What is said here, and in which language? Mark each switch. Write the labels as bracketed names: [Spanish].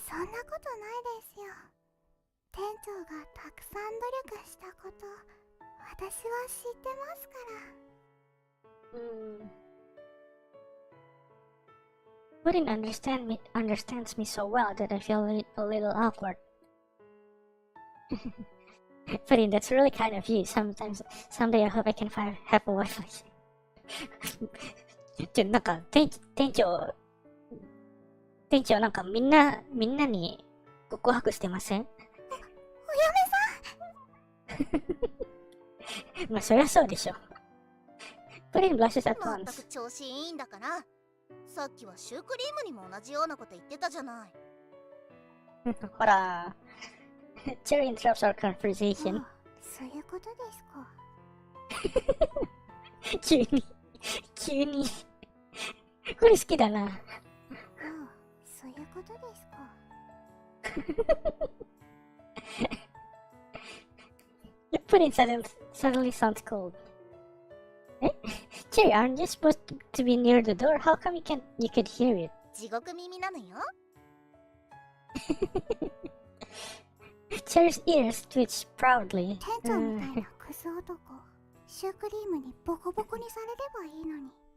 [Japanese] そんなことないですよ。店長がたくさん努力したこと、私は知ってますから。 [English] Puddin understands me so well that I feel a little awkward. Puddin, that's really kind of you. Someday I hope I can have a wife like you. [Japanese] なんか店長なんかみんなに告白してません？お嫁さん。まあそりゃそうでしょ。 [English] Puddin blushes at [Japanese] まっ [English] once. [Japanese] たく調子いいんだから。さっきはシュークリームにも同じようなこと言ってたじゃない。ほら。 [English] Cherry interrupts our conversation. [Japanese] そういうことですか。急に。これ好きだな。そういうことですか。 [English] Puddin suddenly sounds cold. Cherry, aren't you supposed to be near the door? How come you could hear it? [Japanese] 地獄耳なのよ。 [English] Cherry's ears twitch proudly. [Japanese] 店長みたいなクズ男、シュークリームにボコボコにされればいいのに。